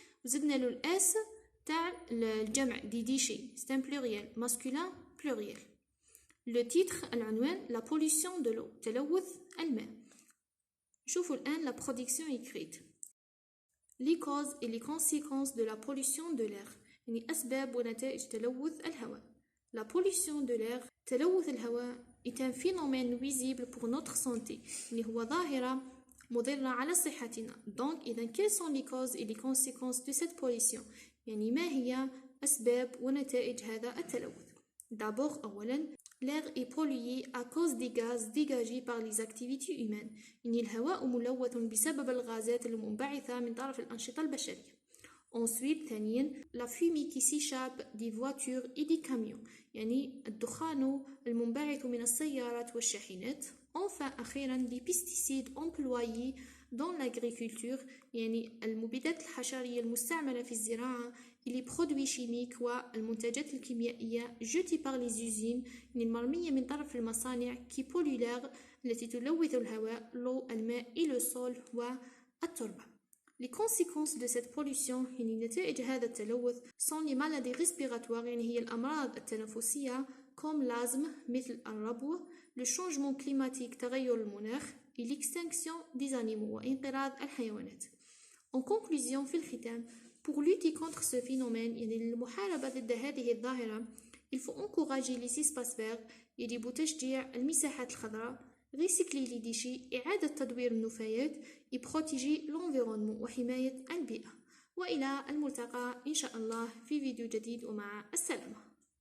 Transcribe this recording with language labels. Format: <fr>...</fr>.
<fr>Vous avez le s</fr> <ar>تاع الجمع</ar> <fr>des déchets. C'est un pluriel masculin pluriel. Le titre,</fr> <ar>العنوان,</ar> <fr>la pollution de l'eau,</fr> <ar>تلوث الماء. شوفوا الآن</ar> <fr>la production écrite. Les causes et les conséquences de la pollution de l'air.</fr> <ar>يعني أسباب ونتائج تلوث الهواء.</ar> <fr>La pollution de l'air,</fr> <ar>تلوث الهواء,</ar> <fr>est un phénomène nuisible pour notre santé.</fr> <ar>يعني هو ظاهرة مضرة على صحتنا.</ar> <fr>Donc, إذا quelles sont les causes et les conséquences de cette pollution?</fr> <ar>يعني ما هي أسباب ونتائج هذا التلوث؟</ar> <fr>D'abord,</fr> <ar>أولاً,</ar> <fr>l'air est pollué à cause des gaz dégagés par les activités humaines.</fr> <ar>إن الهواء ملوث بسبب الغازات المنبعثة من طرف الأنشطة البشرية.</ar> <fr>Ensuite,</fr> <ar>ثانياً,</ar> <fr>la fumée qui s'échappe des voitures et des camions.</fr> <ar>يعني الدخان المنبعث من السيارات والشاحنات.</ar> <fr>Enfin,</fr> <ar>أخيراً,</ar> <fr>les pesticides employés dans l'agriculture.</fr> <ar>يعني المبيدات الحشرية المستعملة في الزراعة.</ar> <fr>Les produits chimiques</fr> <ar>والمنتجات الكيميائية</ar> <fr>jetés par les usines</fr> <ar>المرمية من طرف المصانع</ar> <fr>qui polluent l'air</fr> <ar>التي تلوث الهواء,</ar> <fr>l'eau,</fr> <ar>الماء</ar> <fr>et le sol</fr> <ar>والتربة.</ar> <fr>Les conséquences de cette pollution</fr> <ar>يعني نتائج هذا التلوث</ar> <fr>sont les maladies respiratoires</fr> <ar>يعني هي الأمراض التنفسية</ar> <fr>comme l'asthme</fr> <ar>مثل الربو,</ar> <fr>le changement climatique</fr> <ar>تغير المناخ</ar> <fr>et l'extinction des animaux</fr> <ar>وانقراض الحيوانات.</ar> <fr>En conclusion,</fr> <ar>في الختام,</ar> <fr>pour lutter contre ce phénomène,</fr> <ar>المحاربة ضد هذه الظاهرة,</ar> <fr>il faut encourager les espaces verts,</fr> <ar>يجب تشجيع المساحات الخضراء,</ar> <fr>recycler les déchets</fr> <ar>إعادة تدوير النفايات</ar> <fr>et protéger l'environnement</fr> <ar>وحماية البيئة. وإلى الملتقى إن شاء الله في فيديو جديد ومع السلامة.</ar>